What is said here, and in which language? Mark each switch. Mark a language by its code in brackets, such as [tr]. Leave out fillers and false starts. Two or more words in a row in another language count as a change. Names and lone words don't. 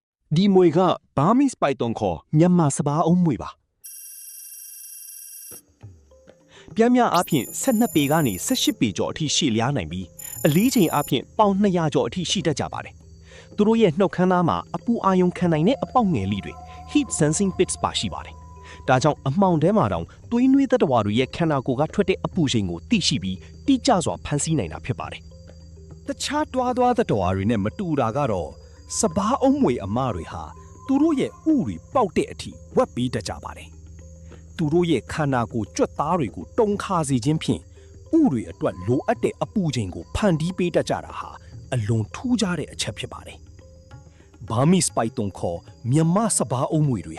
[my] ဒီမွေကဘာမီစပိုက်တုံခေါ်မြန်မာစပါးအုံးမွေပါပြန်များအားဖြင့်12ပေကနေ18ပေကျော်အထိရှည်လျားနိုင်ပြီးအလေးချိန်အားဖြင့်ပေါင်200ကျော်အထိရှိတတ်ကြပါတယ်သူတို့ရဲ့နှုတ်ခမ်းသားမှာအပူအာရုံခံနိုင်တဲ့အပေါက်ငယ်လေးတွေ [en] heat sensing pits [my] ပါရှိပါတယ်ဒါကြောင့်အမှောင်ထဲမှာတောင်သွေးနွေးသက်တဝါတွေရဲ့ခန္ဓာကိုယ်ကထွက်တဲ့အပူချိန်ကိုသိရှိပြီးတိကျစွာဖန်ဆီးနိုင်တာဖြစ်ပါတယ်တခြားတွားသက်တဝါတွေနဲ့မ တူတာကတော့စပါးအုံးမွေအမတွေဟာသူတို့ရဲ့ဥတွေပေါက်တဲ့အထိဝက်ပြီးတတ်ကြပါတယ်သူတို့ရဲ့ခန္ဓာကိုယ်ကြွက်သားတွေကိုတုံခါစေခြင်းဖြင့်ဥတွေအတွက်လိုအပ်တဲ့အပူချိန်ကိုဖန်တီးပေးတတ်ကြတာဟာအလွန်ထူးခြားတဲ့အချက်ဖြစ်ပါတယ်ဘာမီစပိုက်တုံခေါ်မြန်မာစပါးအုံးမွေတွေ